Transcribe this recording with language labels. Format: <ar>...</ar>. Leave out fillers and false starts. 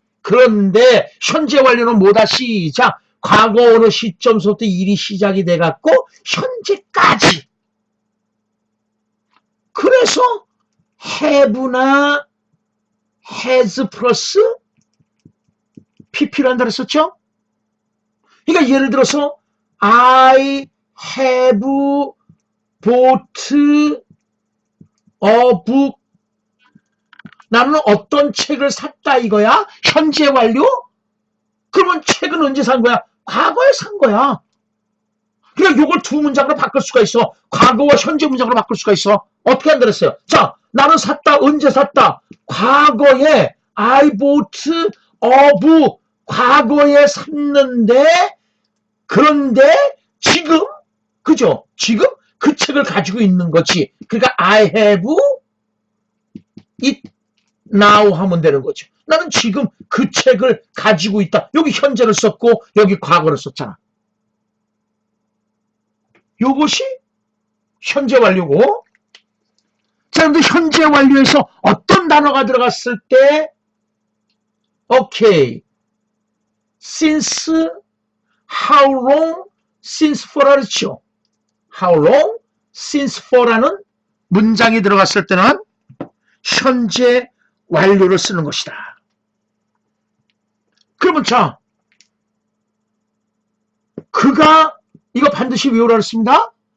<ko>그런데 현재 완료는 뭐다? 시작. 과거 어느 시점부터 일이 시작이 돼갖고 현재까지. 그래서 have나 has 플러스 pp를 한다 그랬었죠? 그러니까 예를 들어서</ko> <en>I have bought a book.</en> <ko>나는 어떤 책을 샀다 이거야? 현재 완료? 그러면 책은 언제 산 거야? 과거에 산 거야. 그러니까 이걸 두 문장으로 바꿀 수가 있어. 과거와 현재 문장으로 바꿀 수가 있어. 어떻게 한다 그랬어요? 자, 나는 샀다. 언제 샀다? 과거에</ko> <en>I bought a book.</en> <ko>과거에 샀는데 그런데 지금 그죠? 지금 그 책을 가지고 있는 거지. 그러니까</ko> <en>I have it now</en> <ko>하면 되는 거죠. 나는 지금 그 책을 가지고 있다. 여기 현재를 썼고 여기 과거를 썼잖아. 요것이 현재 완료고. 자, 그런데 현재 완료에서 어떤 단어가 들어갔을 때 오케이.</ko> <en>since, how long, since for라</en> <ko>그렇죠.</ko> <en>how long, since for</en> <ko>라는 문장이 들어갔을 때는 현재 완료를 쓰는 것이다. 그러면 자, 그가 이거 반드시 외우라 그랬습니다.</ko>